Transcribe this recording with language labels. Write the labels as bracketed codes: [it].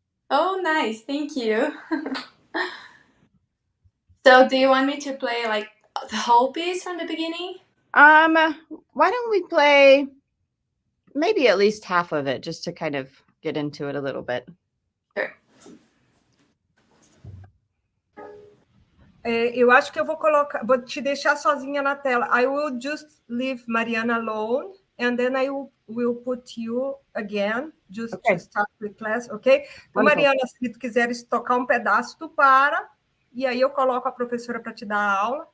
[en] Oh, nice. Thank you. So, do you want me to play like the whole piece from the beginning? Why don't we play maybe at least half of it, just to kind of get into it a little bit. Sure. [pt] Eu acho que eu vou te deixar sozinha na tela. [en] I will just leave Mariana alone, and then I will put you again, just to start the class, ok? [pt] Então, Mariana, se tu quiseres tocar um pedaço, tu para, e aí eu coloco a professora para te dar a aula.